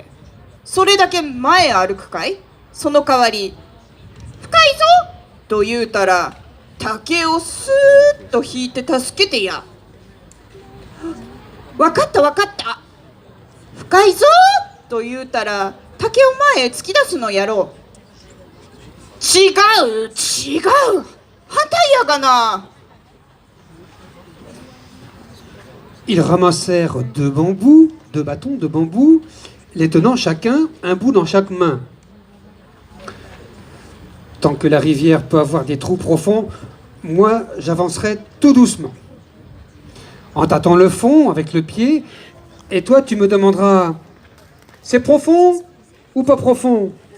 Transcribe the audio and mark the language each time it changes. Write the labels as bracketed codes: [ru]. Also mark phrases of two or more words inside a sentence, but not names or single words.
[ja] それだけ前へ歩くかい。その代わり深いぞと言うたら竹をスーッと引いて助けてや。わかったわかった。深いぞと言うたら竹を前へ突き出すのやろう。違う反対やがな。 [fr] Ils ramassèrent deux bambous, deux bâtons de bambou, les tenant chacun un bout dans chaque main. Tant que la rivière peut avoir des trous profonds, moi j'avancerai tout doucement, en tâtant le fond avec le pied, et toi tu me demanderas, c'est profond ou pas profond?